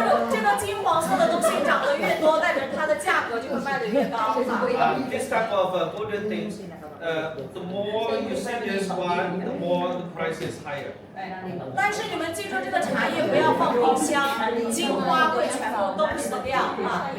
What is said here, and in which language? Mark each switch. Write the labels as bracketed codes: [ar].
[zh] 这个金黄色的东西长得越多，代表它的价格就会卖得越高哈。 [en] This type of golden things, the more you see this one, the more the price is higher. [zh] 但是你们记住，这个茶叶不要放冰箱，金花会全部冻死掉哈。